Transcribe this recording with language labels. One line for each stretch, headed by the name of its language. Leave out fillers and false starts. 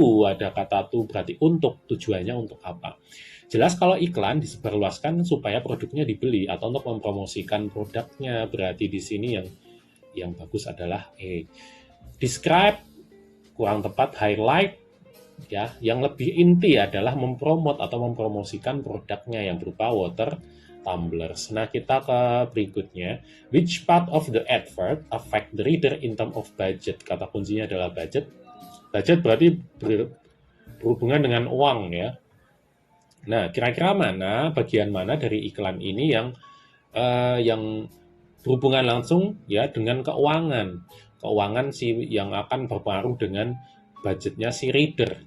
Indonesian: Ada kata berarti untuk, tujuannya untuk apa. Jelas kalau iklan disebarluaskan supaya produknya dibeli atau untuk mempromosikan produknya. Berarti di sini yang bagus adalah describe, kurang tepat highlight ya. Yang lebih inti adalah mempromot atau mempromosikan produknya yang berupa water tumblers. Nah, kita ke berikutnya.
English: Which part of the advert affect the reader in terms of budget?
Indonesian: Kata kuncinya adalah budget. Budget berarti berhubungan dengan uang ya. Nah, kira-kira bagian mana dari iklan ini yang berhubungan langsung ya dengan keuangan. Keuangan yang akan berpengaruh dengan budgetnya si reader.